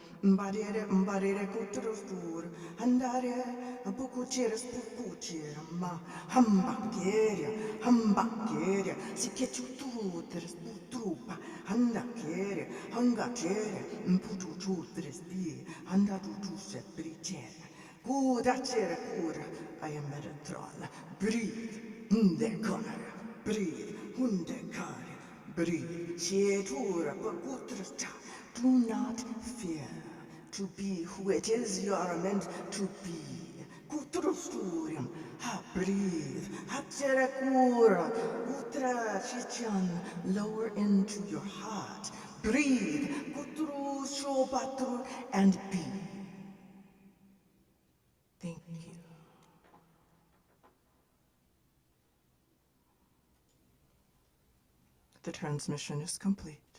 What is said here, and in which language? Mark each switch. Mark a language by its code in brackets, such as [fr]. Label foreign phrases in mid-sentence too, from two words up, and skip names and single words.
[en] Mbadere mbadere kutrustur, andare bukucheres bukucher ma hambakeria, sikechututres putrupa, handakeria, hangachere, mputututres bi, handatutuset brichere. Kudachere kura, I am Meretron. Breathe, hundekanare, breathe, hundekare, breathe. Sietura pakutrata. Do not fear to be who it is you are meant to be. Kutrusturium, ha breathe, hatserekura, utra chichan, lower into your heart. Breathe, kutru shobatu, and be. Thank you. The transmission is complete.